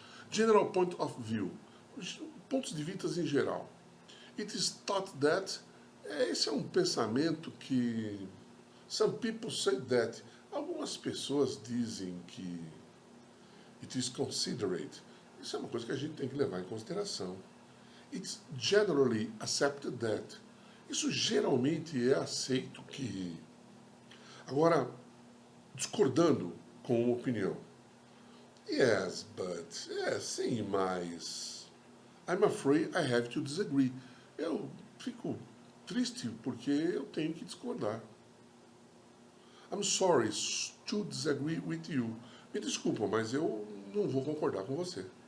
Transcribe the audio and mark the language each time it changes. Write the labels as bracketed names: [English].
[English] General point of view. [Portuguese] Pontos de vista em geral. [English] It is thought that. [Portuguese] Esse é um pensamento que [English] some people say that. [Portuguese] Algumas pessoas dizem que [English] it is considered. [Portuguese] Isso é uma coisa que a gente tem que levar em consideração. [English] It's generally accepted that. [Portuguese] Isso geralmente é aceito que. Agora, discordando com uma opinião. [English] Yes, but. [Portuguese] Sim, mas. [English] I'm afraid I have to disagree. [Portuguese] Eu fico triste porque eu tenho que discordar. [English] I'm sorry to disagree with you. [Portuguese] Me desculpa, mas eu não vou concordar com você.